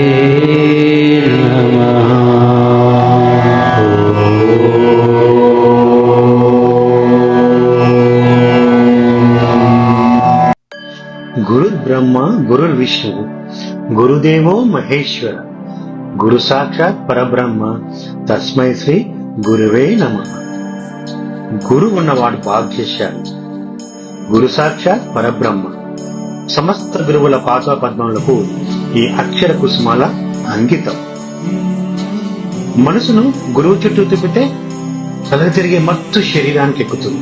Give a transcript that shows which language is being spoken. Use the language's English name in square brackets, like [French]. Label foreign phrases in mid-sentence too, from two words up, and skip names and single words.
[Sanskrit] गुरुर्ब्रह्मा गुरुर्विष्णु गुरुदेवो महेश्वर गुरु साक्षात् परब्रह्म तस्मै శ్రీ గురువే నమః. [Telugu] గురు ఉన్నవాడు భాగ్యశాలి. [Sanskrit] గురు సాక్షాత్ పరబ్రహ్మ. [Telugu] సమస్త గురువుల పాదపద్మములకు ఈ అక్షర కుసుమాల అంకితం. మనసును గురువు చుట్టూ తిప్పితే తల తిరిగే మత్తు శరీరానికి ఎక్కుతుంది.